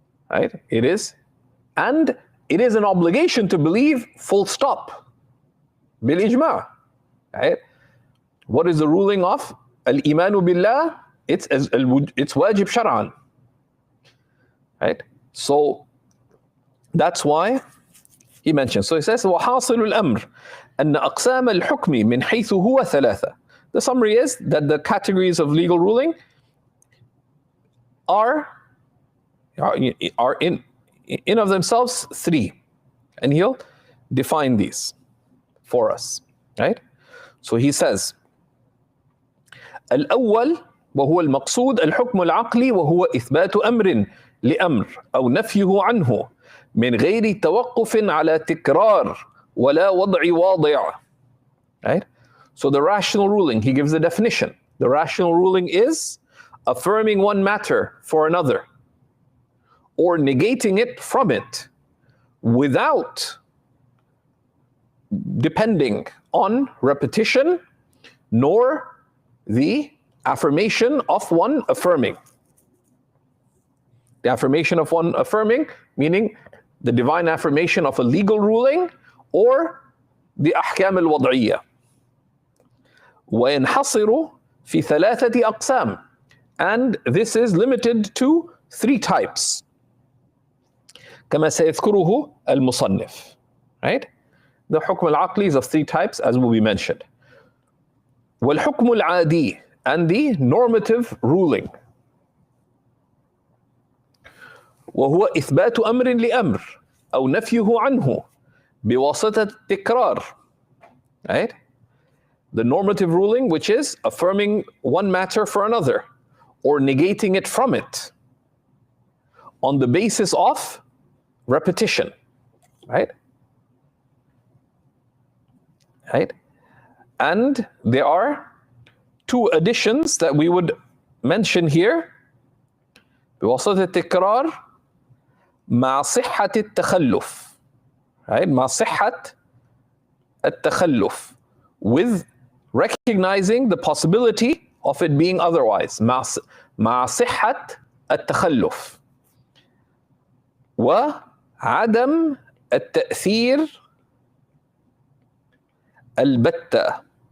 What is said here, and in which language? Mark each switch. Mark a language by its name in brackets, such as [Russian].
[English] Right? It is. And it is an obligation to believe, full stop, bil ijma'. Right? What is the ruling of al-imanu billah? It's wajib shar'an. Right? So that's why he mentions. So he says, [Arabic] وَحَاصِلُ الْأَمْرِ أَنَّ أَقْسَامَ الْحُكْمِ مِنْ حَيْثُ هُوَ ثَلَاثَةٌ. [English] The summary is that the categories of legal ruling are in of themselves three. And he'll define these for us. Right? So he says, [Arabic] الأول وهو المقصود الحكم العقلي وهو إثبات أمر لأمر أو نفيه عنه من غير توقف على تكرار ولا وضع واضع. [English] Right? So the rational ruling, he gives a definition. The rational ruling is affirming one matter for another, or negating it from it, without depending on repetition, nor the affirmation of one affirming. The affirmation of one affirming, meaning the divine affirmation of a legal ruling, or the ahkam al-wad'iyya. [Arabic] وَيَنْحَصِرُ فِي ثَلَاثَةِ أَقْسَامٍ. [English] And this is limited to three types. [Arabic] كما سيذكره المصنف. Right? [English] The hukm al-aqli is of three types, as will be mentioned. [Arabic] وَالْحُكْمُ الْعَادِي, [English] and the normative ruling. [Arabic] وهو إثبات أمر لأمر أو نفيه عنه بواسطة التكرار. [English] Right? The normative ruling, which is affirming one matter for another, or negating it from it, on the basis of repetition. Right? Right? And there are two additions that we would mention here. [Arabic] بواسطة التكرار مع صحة التخلف. Right? مع صحة التخلف. [English] With recognizing the possibility of it being otherwise. [Arabic] مع صحة التخلف. وعدم التأثير البتة.